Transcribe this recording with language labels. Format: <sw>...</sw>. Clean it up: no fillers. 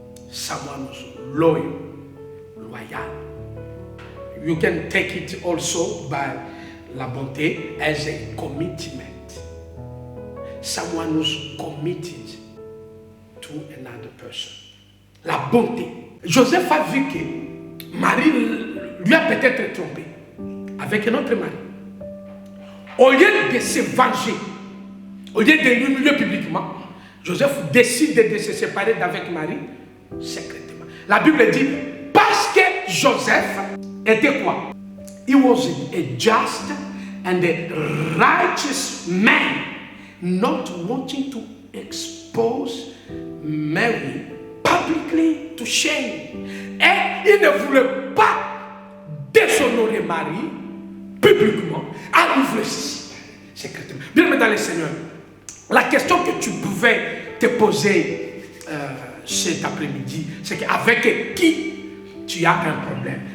<en>Someone who's loyal. You can take it also by la bonté as a commitment. Someone who's committed to another person.</en> <fr>La bonté. Joseph a vu que Marie lui a peut-être trompé avec un autre mari. Au lieu de se venger, au lieu de l'humilier publiquement, Joseph décide de se séparer d'avec Marie secrètement. La Bible dit, parce que Joseph était quoi?</fr> <en>He was a just and a righteous man, not wanting to expose Mary publicly to shame.</en> <fr>Et il ne voulait pas déshonorer Marie publiquement à l'ouvrir secrètement. Bien aimé dans le Seigneur, la question que tu pouvais te poser cet après-midi, c'est qu'avec qui tu as un problème?</fr>